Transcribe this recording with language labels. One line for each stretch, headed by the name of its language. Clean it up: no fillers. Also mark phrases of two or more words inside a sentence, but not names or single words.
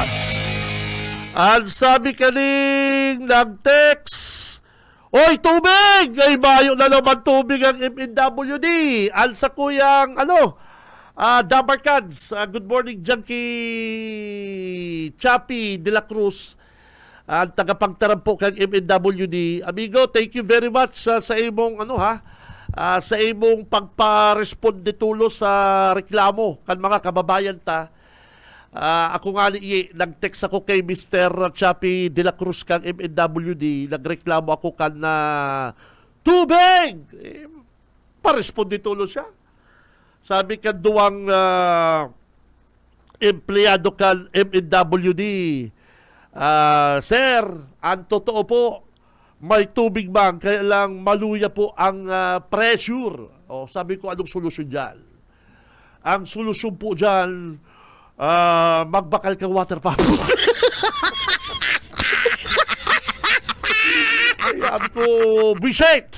Bikol: Ang sabi kaning nag-text, Oy, tubig! Ay, bayo na naman tubig ang MNWD. Ang sa kuyang, Dabarkads.
English: Good morning
Bikol: dyan kay Chappy de la Cruz. Ang tagapagtarang po kang MNWD. Amigo,
English: thank you very much
Bikol: sa imong, sa imong pagpa-responde tulo sa reklamo kan mga kababayan ta. Ako nga nag-text ako kay Mr. Chappy de la Cruz kang MNWD, nagreklamo ako kan na tubig! Pa-responde tulo siya. Sabi kan duwang empleyado kan MNWD, Sir,
Filipino: ang totoo po, may tubig bang?
Bikol: Kaya lang maluya po ang pressure. Sabi ko, anong solusyon dyan? Ang solusyon po dyan, magbakal kang
English: water pump.
Bikol: Ay, sabi ko, Bishit!